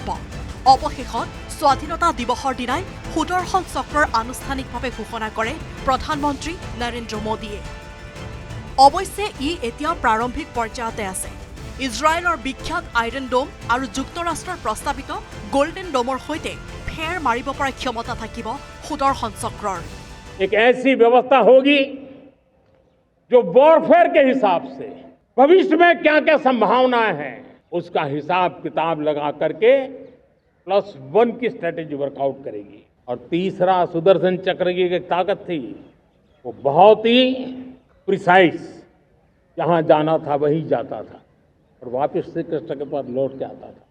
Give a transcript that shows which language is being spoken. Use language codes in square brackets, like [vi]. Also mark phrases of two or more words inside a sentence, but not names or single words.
[as] অৱশেষত স্বাধীনতা দিৱসৰ দিনাই সুদৰ্শন চক্ৰৰ আনুষ্ঠানিকভাৱে ঘোষণা কৰে প্ৰধানমন্ত্ৰী নৰেন্দ্ৰ মোদীয়ে। অৱশ্যে ই এতিয়াও প্ৰাৰম্ভিক পৰ্যায়তে আছে। ইজৰাইলৰ বিখ্যাত আইৰন ডোম আৰু যুক্তৰাষ্ট্ৰৰ প্ৰস্তাৱিত গোল্ডেন ডোমৰ সৈতে ফেৰ মাৰিব পৰা ক্ষমতা থাকিব সুদৰ্শন চক্ৰৰ। [hi] एक ऐसी व्यवस्था होगी जो वॉरफेयर के हिसाब से भविष्य में क्या क्या संभावनाएं हैं उसका हिसाब किताब लगा करके +1 की [en] strategy workout [hi] करेगी। और तीसरा सुदर्शन चक्र की एक ताकत थी, वो बहुत ही प्रिसाइज, जहां जाना था वहीं जाता था और वापस श्री कृष्ण के पास लौट के आता था।